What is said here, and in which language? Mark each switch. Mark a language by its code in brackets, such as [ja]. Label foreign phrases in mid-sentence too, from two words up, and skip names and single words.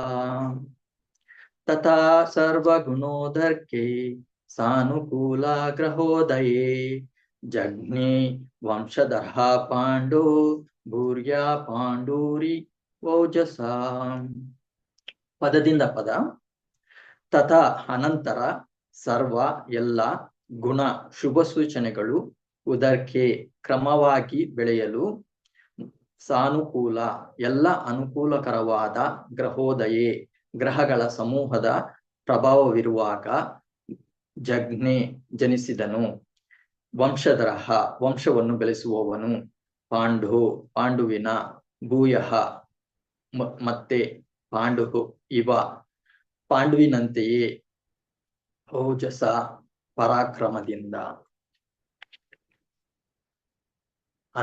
[sa] ತಥಾ ಸರ್ವಗುಣೋದರ್ಕೆ ಸಾನುಕೂಲಾಗ್ರಹೋದಯೇ, ಜಗ್ನೇ ವಂಶಧರಃ ಪಾಂಡೋ ಭೂರ್ಯಾ ಪಾಂಡೂರಿ ವೌಜಸಾ. [kn] ಪದದಿಂದ ಪದ. ತಥಾ ಅನಂತರ, ಸರ್ವ ಎಲ್ಲ, ಗುಣ ಶುಭ ಸೂಚನೆಗಳು, ಉದರ್ಕೆ ಕ್ರಮವಾಗಿ ಬೆಳೆಯಲು, ಸಾನುಕೂಲ ಎಲ್ಲ ಅನುಕೂಲಕರವಾದ, ಗ್ರಹೋದಯೇ ಗ್ರಹಗಳ ಸಮೂಹದ ಪ್ರಭಾವವಿರುವಾಗ, ಜಗ್ನೆ ಜನಿಸಿದನು, ವಂಶಧರಃ ವಂಶವನ್ನು ಬೆಳೆಸುವವನು, ಪಾಂಡು ಪಾಂಡುವಿನ, ಭೂಯಃ ಮತ್ತೆ, ಪಾಂಡು ಇವ ಪಾಂಡುವಿನಂತೆಯೇ, ಓಜಸ ಪರಾಕ್ರಮದಿಂದ.